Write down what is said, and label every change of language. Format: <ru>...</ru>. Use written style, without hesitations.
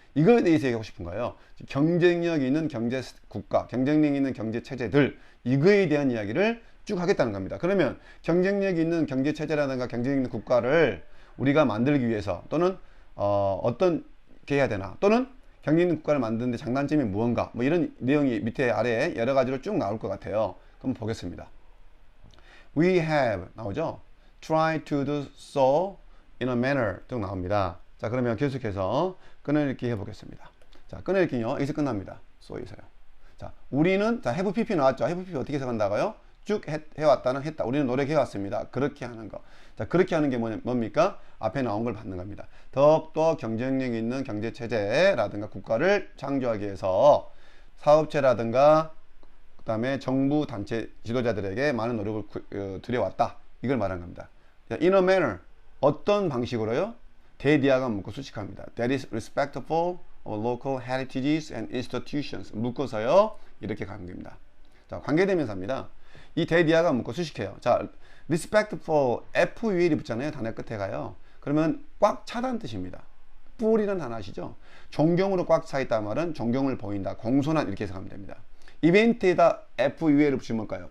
<ko>이거에 대해서 얘기하고 싶은 거예요. 경쟁력 있는 경제 국가, 경쟁력 있는 경제 체제들, 이거에 대한 이야기를 쭉 하겠다는 겁니다. 그러면 경쟁력 있는 경제 체제라든가 경쟁력 있는 국가를 우리가 만들기 위해서 또는 어떻게 해야 되나, 또는 경쟁력 있는 국가를 만드는데 장단점이 무언가, 뭐 이런 내용이 밑에 아래에 여러 가지로 쭉 나올 것 같아요. 그럼 보겠습니다.</ko> <en>We have</en> <ko>나오죠?</ko> <en>Try to do so in a manner</en> <ko>쭉 나옵니다. 자, 그러면 계속해서 끊어읽기 해보겠습니다. 자, 끊어읽기요. 여기서 끝납니다. so에서요. 자, 우리는, 자, have pp 나왔죠? have pp 어떻게 해석한다고요? 쭉 해왔다는 했다. 우리는 노력해왔습니다. 그렇게 하는 거. 자, 그렇게 하는 게 뭡니까? 앞에 나온 걸 받는 겁니다. 더욱더 경쟁력 있는 경제체제라든가 국가를 창조하기 위해서 사업체라든가 그 다음에 정부 단체 지도자들에게 많은 노력을 들여왔다. 이걸 말하는 겁니다. 자,</ko> <en>in a manner.</en> <ko>어떤 방식으로요? 대디아가 묶고 수식합니다.</ko> <en>That is respectful of local heritages and institutions.</en> <ko>묶어서요. 이렇게 가는 겁니다. 자, 관계대명사입니다. 이 대디아가 묶고 수식해요. 자, respectful, FUL이 붙잖아요. 단어 끝에 가요. 그러면 꽉 차다는 뜻입니다. full이라는 단어 아시죠? 존경으로 꽉 차 있다 말은 존경을 보인다. 공손한 이렇게 해석하면 됩니다. 이벤트에다 FUL을 붙이면 뭘까요?</ko>